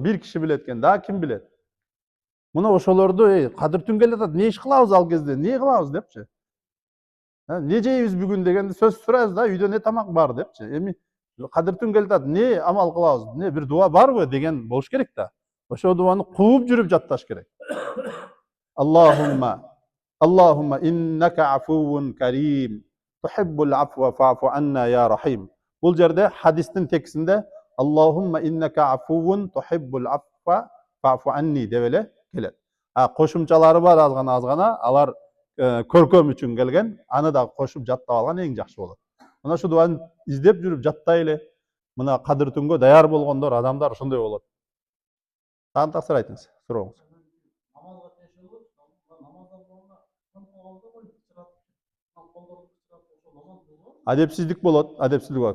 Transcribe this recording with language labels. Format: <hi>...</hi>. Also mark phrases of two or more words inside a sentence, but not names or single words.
<ky>Бир киши билет экен, да ким билет? Мына ошолорду, кадыр түн келатат, не иш кылабыз ал кезде? Не кылабыз депчи? Не жейбиз бүгүн дегенде сөз сурайбыз да, үйдө не тамак бар депчи. Эми кадыр түн келатат, не амал кылабыз? Не бир дуа барбы деген болуш керек да. Ошол дуаны кууп жүрүп жатташ керек.</ky> <ar>اللهم إنك عفو كريم. تحب العفو فاعف عنا يا رحيم.</ar> <ky>Бул жерде хадистин текстинде</ky> <ar>اللهم إنك عفو تحب العفو فاعف عني</ar> <ky>деп эле келет. Кошумчалары бар азгана, алар көркөм үчүн келген, аны да кошуп жаттап алган эң жакшы болот. Мына шу дуаны издеп жүрүп жаттайлы. Мына кадыр түнгө даяр болгондор, адамдар ошондой болот. Тагын таксыр айтыңыз, сурооңуз. Адепсиздик болот, адепсиздик болот.</ky>